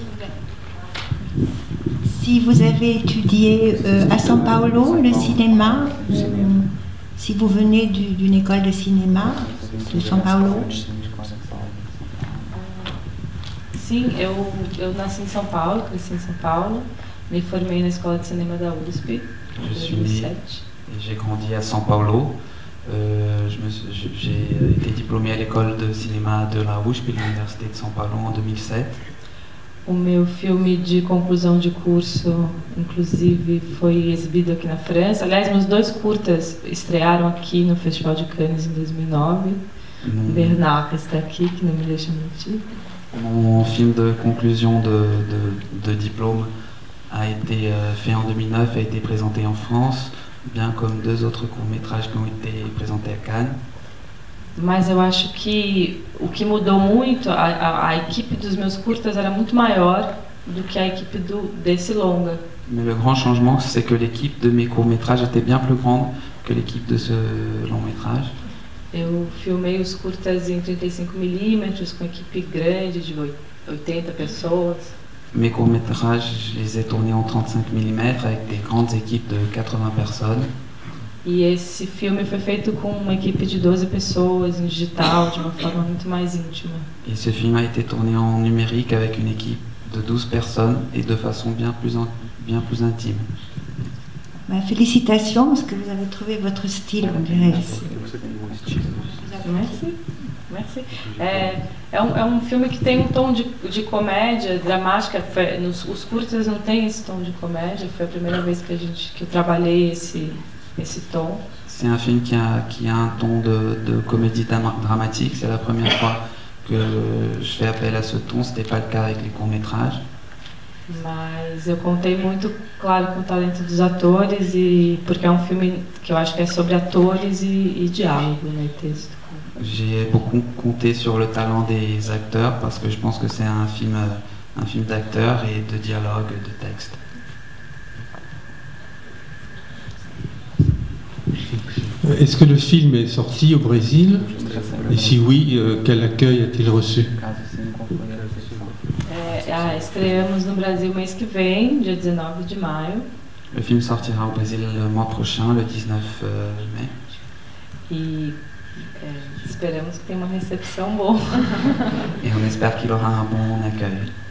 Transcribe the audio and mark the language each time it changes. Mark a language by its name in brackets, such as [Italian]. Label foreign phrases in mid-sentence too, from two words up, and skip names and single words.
[French] Si vous avez étudié à São Paulo le cinéma, si vous venez d'une école de cinéma de São Paulo. [Portuguese] Sim, eu nasci em São Paulo, cresci em São Paulo, Me formei na Escola de Cinema da USP [French] Je suis [Portuguese] em [French] né [Portuguese] 2007. [French] et j'ai grandi à São Paulo. J'ai été diplômé à l'école de cinéma de la USP, l'Université de São Paulo, en 2007. [Portuguese] O meu filme de conclusão de curso, inclusive, foi exibido aqui na França. Aliás, meus 2 curtas estrearam aqui no Festival de Cannes em 2009. Bernard está aqui, que não me deixa mentir. [French] Mon film de conclusion de diplôme a été fait en 2009, a été présenté en France, bien comme 2 autres courts-métrages qui ont été présentés à Cannes. [Portuguese] Mas eu acho que o que mudou muito, a equipe dos meus curtas era muito maior do que a equipe desse longa. [French] Mais le grand changement, c'est que l'équipe de mes courts-métrages était bien plus grande que l'équipe de ce long-métrage. [Portuguese] Eu filmei os curtas em 35mm, com equipe grande de 80 pessoas. [French] Mes courts-métrages, je les ai tournés en 35 mm avec des grandes équipes de 80 personnes. [Portuguese] E esse filme foi feito com uma equipe de 12 pessoas, em digital, de uma forma muito mais íntima. [French] Et ce film a été tourné en numérique avec une équipe de 12 personnes et de façon bien plus intime. Félicitations, parce que vous avez trouvé votre style, on dirait. Merci. Merci. [Portuguese] É um filme que tem um tom de comédia dramática. Os curtas não tem esse tom de comédia. Foi a primeira vez que eu trabalhei esse tom. [French] C'est un film qui a un ton de comédie dramatique. C'est la première fois que je fais appel à ce ton. C'était pas le cas avec les courts-métrages. [Portuguese] Mas eu contei muito, claro, com o talento dos atores, e porque é um filme que eu acho que é sobre atores e diálogo, né, texto. [French] J'ai beaucoup compté sur le talent des acteurs parce que je pense que c'est un film d'acteurs et de dialogue, de texte. Est-ce que le film est sorti au Brésil? Et si oui, quel accueil a-t-il reçu? [Portuguese] Estreamos no Brasil mês que vem, dia 19 de maio. [French] Le film sortira au Brésil le mois prochain, le 19 mai. [Portuguese] E esperamos que tenha uma recepção boa. [French] Et on espère qu'il aura un bon accueil.